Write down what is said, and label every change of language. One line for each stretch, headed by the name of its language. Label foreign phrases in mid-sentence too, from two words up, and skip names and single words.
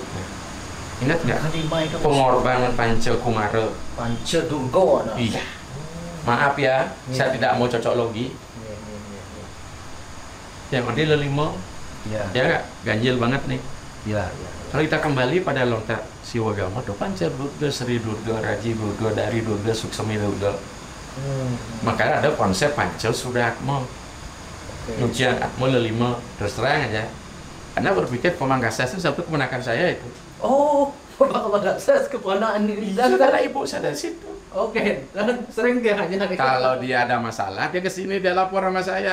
Indonesian: Ingat nggak? Pengorbanan Panca Kumara. Panca Durga. Iya. Maaf ya, saya tidak mau cocok logi. Yang adil 5. Ya nggak? Ganjil banget nih. Iya. Kalau kita kembali pada lontar Siwagama, itu Panca Durga, Sri Durga, Raji Durga, Dari Durga, Suksemi Durga. Makanya ada konsep Panca Suratma. Ujian mulai 5 terus terang aja. Karena berpikir Pamangkasa itu satu keponakan saya itu. Oh, Pamangkasa keponakan ini. Dan karena ibu saya dari situ. Oke, dan sering dia hanya Kalau dia ada masalah, dia kesini dia lapor sama saya.